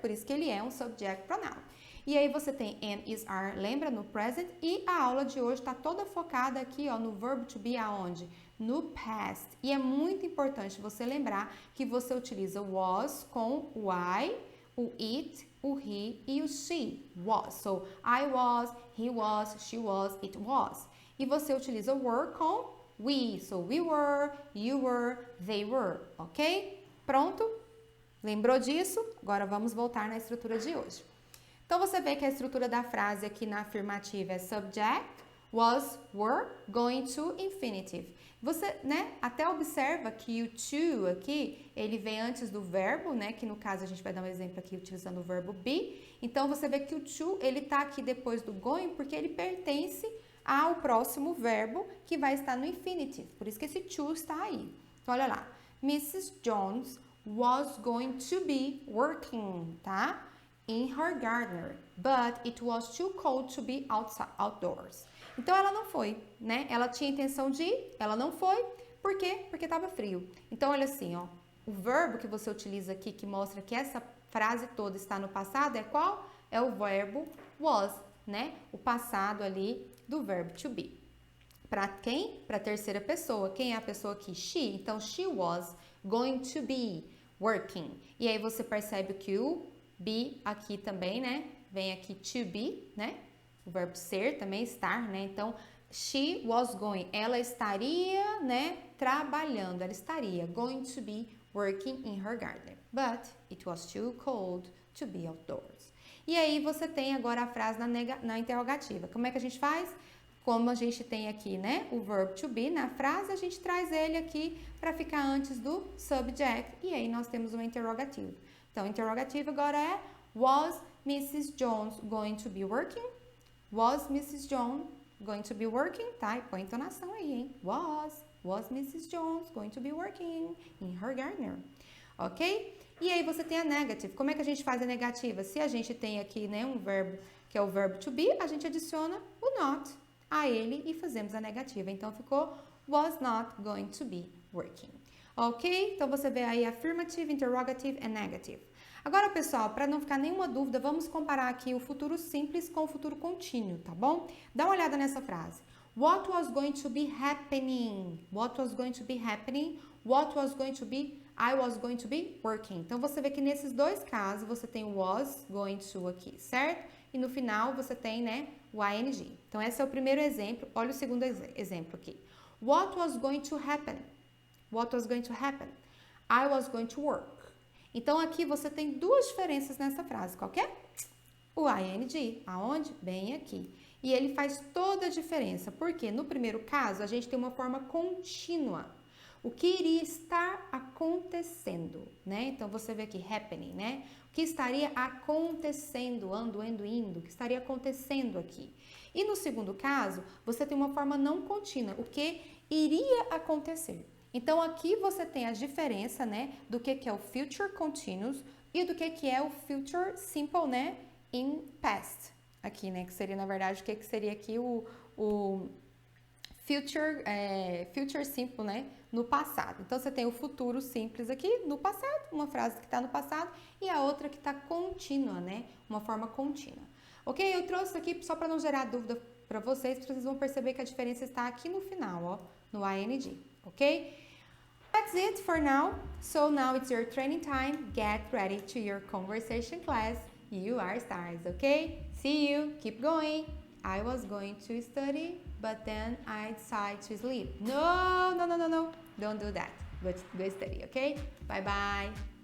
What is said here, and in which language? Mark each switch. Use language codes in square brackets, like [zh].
[pt] Por isso que ele é um [en] subject pronoun. [pt] E aí você tem [en] am, is, are, [pt] lembra? No present. E a aula de hoje está toda focada aqui, ó, no verbo to be aonde? No past. E é muito importante você lembrar que você utiliza o was com o I, o it, o he e o she. [en] Was. So, I was, he was, she was, it was. [pt] E você utiliza o were com we. [en] So, we were, you were, they were. [pt] Ok? Pronto? Lembrou disso? Agora vamos voltar na estrutura de hoje. Então, você vê que a estrutura da frase aqui na afirmativa é [en] subject, was, were, going to, infinitive. [pt] Você, né, até observa que o to aqui, ele vem antes do verbo, né, que no caso a gente vai dar um exemplo aqui utilizando o verbo be. Então, você vê que o to, ele tá aqui depois do going porque ele pertence ao próximo verbo que vai estar no infinitive. Por isso que esse to está aí. Então, olha lá. Mrs. [en] Jones was going to be working, tá? In her garden, but it was too cold to be outdoors. [pt] Então, ela não foi, né? Ela tinha intenção de ir, ela não foi. Por quê? Porque estava frio. Então, olha assim, ó. O verbo que você utiliza aqui, que mostra que essa frase toda está no passado, é qual? É o verbo was, né? O passado ali do verbo to be. Para quem? Para a terceira pessoa. Quem é a pessoa aqui? She. Então, [en] she was going to be working. [pt] E aí, você percebe que o be aqui também, né? Vem aqui to be, né? O verbo ser também, estar, né? Então, [en] she was going. [pt] Ela estaria, né? Trabalhando. Ela estaria [en] going to be working in her garden. But it was too cold to be outdoors. [pt] E aí, você tem agora a frase na interrogativa. Como é que a gente faz? Como a gente tem aqui, né? O verbo to be na frase, a gente traz ele aqui para ficar antes do subject. E aí, nós temos uma interrogativa. Então, interrogativa agora é [en] was Mrs. Jones going to be working? Was Mrs. Jones going to be working? [pt] Tá? E põe entonação aí, hein? [en] Was, Was Mrs. Jones going to be working in her garden? [pt] Ok? E aí você tem a negative. Como é que a gente faz a negativa? Se a gente tem aqui, né, um verbo que é o verbo to be, a gente adiciona o not a ele e fazemos a negativa. Então ficou [en] was not going to be working. Ok? [pt] Então você vê aí [en] affirmative, interrogative and negative. [pt] Agora, pessoal, para não ficar nenhuma dúvida, vamos comparar aqui o futuro simples com o futuro contínuo, tá bom? Dá uma olhada nessa frase. [en] What was going to be happening? What was going to be happening? What was going to be? I was going to be working. [pt] Então, você vê que nesses dois casos, você tem o [en] was going to [pt] aqui, certo? E no final, você tem, né, o ing. Então, esse é o primeiro exemplo. Olha o segundo exemplo aqui. What was going to happen? What was going to happen? I was going to work. Então, aqui você tem duas diferenças nessa frase. Qual que é? O ing. Aonde? Bem aqui. E ele faz toda a diferença. Porque no primeiro caso, a gente tem uma forma contínua. O que iria estar acontecendo, né? Então, você vê aqui, happening, né? O que estaria acontecendo, ando, indo, o que estaria acontecendo aqui. E no segundo caso, você tem uma forma não contínua, o que iria acontecer. Então, aqui você tem a diferença, né, do que é o [en] future continuous [pt] e do que é o [en] future simple, [pt] né, [en] in past. [pt] Aqui, né, que seria, na verdade, o que seria aqui o [en] future simple, [pt] né, no passado. Então, você tem o futuro simples aqui no passado, uma frase que está no passado, e a outra que está contínua, né, uma forma contínua. Ok? Eu trouxe aqui só para não gerar dúvida para vocês vão perceber que a diferença está aqui no final, ó, no ing, ok? [en] That's it for now. So now it's your training time. Get ready to your conversation class. You are stars, okay? See you. Keep going. I was going to study, but then I decided to sleep. No. Don't do that. Go study, okay? Bye-bye.